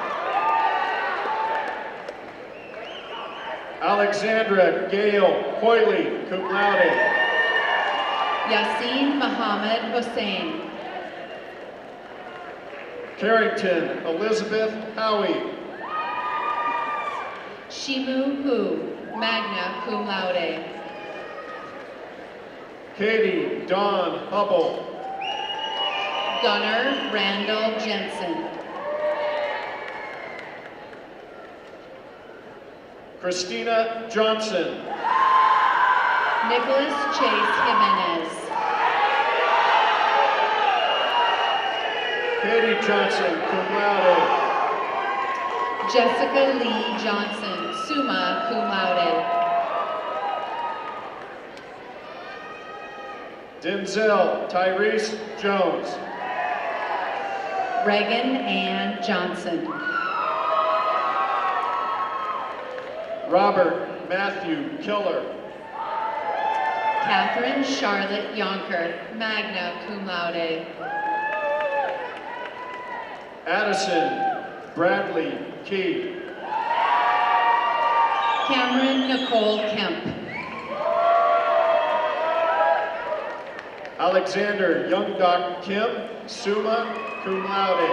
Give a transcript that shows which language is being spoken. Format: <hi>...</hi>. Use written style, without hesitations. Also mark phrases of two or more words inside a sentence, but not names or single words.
<en>Alexandra Gail Coyley,</en> <la>cum laude.</la> <en>Yassine Mohammed Hossein. Carrington Elizabeth Howie. Shimu Hu,</en> <la>magna cum laude.</la> <en>Katie Dawn Hubble. Gunnar Randall Jensen. Christina Johnson. Nicholas Chase Jimenez. Katie Johnson,</en> <la>cum laude.</la> <en>Jessica Lee Johnson,</en> <la>summa cum laude.</la> <en>Denzel Tyrese Jones. Reagan Ann Johnson. Robert Matthew Killer. Catherine Charlotte Yonker,</en> <la>magna cum laude.</la> <en>Addison Bradley Key. Cameron Nicole Kemp. Alexander Youngdoc Kim,</en> <la>summa cum laude.</la>